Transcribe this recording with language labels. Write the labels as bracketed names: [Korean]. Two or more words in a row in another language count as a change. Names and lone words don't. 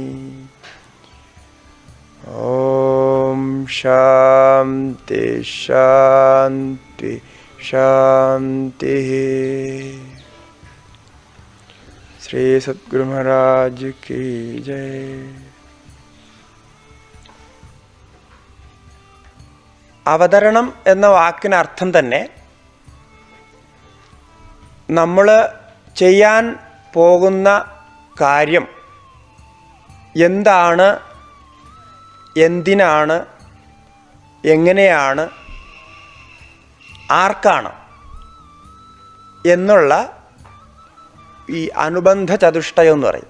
[Sanskrit] ॐ शान्ति शान्ति शान्तिः। [Hindi] श्री सद्गुरु महाराज की जय। [Malayalam] അവതരണം എന്ന വാക്കിന് അർത്ഥം തന്നെ നമ്മൾ ചെയ്യാൻ പോകുന്ന കാര്യം എന്താണ്, എന്തിനാണ്, എങ്ങനെയാണ്, ആർക്കാണ് എന്നുള്ള ഈ അനുബന്ധ ചതുഷ്ടയം എന്ന് പറയും.